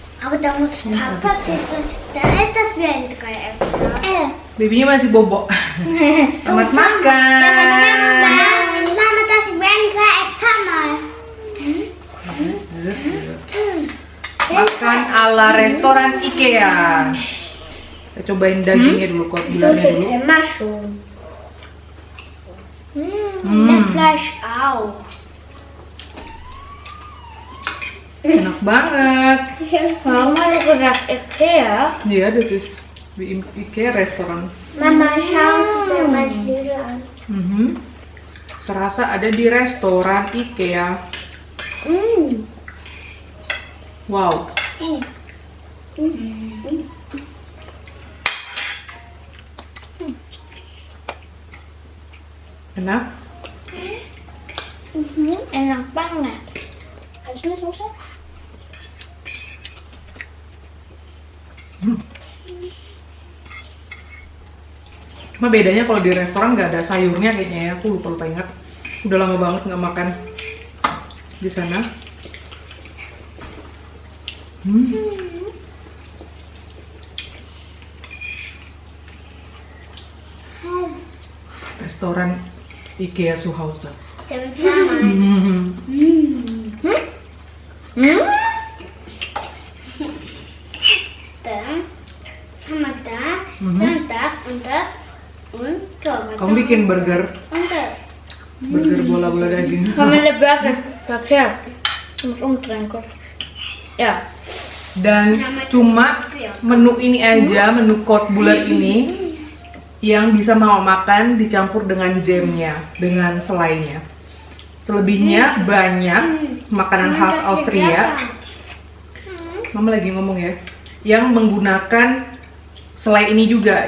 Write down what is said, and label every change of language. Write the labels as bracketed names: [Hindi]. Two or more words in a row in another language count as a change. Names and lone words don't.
[German] Aber da muss Papa sitzen. Da ist das wie ein Dreieck. [Indonesian] Babynya masih bobo. Selamat makan. Mama, [German] das ist wie ein Dreieck. Schau mal. [Indonesian] Makan ala restoran IKEA. Kita cobain dagingnya dulu, kok bulannya dulu. [German] immer schon. Das Fleisch auch. [Indonesian] Enak banget. [German] Warum hat er gesagt Ikea? Iya, das ist wie im IKEA restoran. Mama, schau dir mal die Nudeln an. [Indonesian] Serasa ada di restoran IKEA. Wow. Enak? Enak banget. [German] Hast du eine Soße? [Indonesian] Cuma bedanya kalau di restoran nggak ada sayurnya kayaknya ya. Aku lupa ingat. Udah lama banget nggak makan di sana. Restoran IKEA Zuhause. [German] Dann haben wir da, dann das und das und so. [Indonesian] Kamu bikin burger [German] Und das. [Indonesian] bola-bola daging. [German] Kann man den Burger verkehrt? Ich muss umdrehen, Gott. Ja. [Indonesian] Dan cuma menu ini aja, menu kot bulat ini yang bisa mama makan dicampur dengan jamnya, dengan selainya. Selebihnya banyak makanan khas Austria. Mama lagi ngomong ya, yang menggunakan selai ini juga.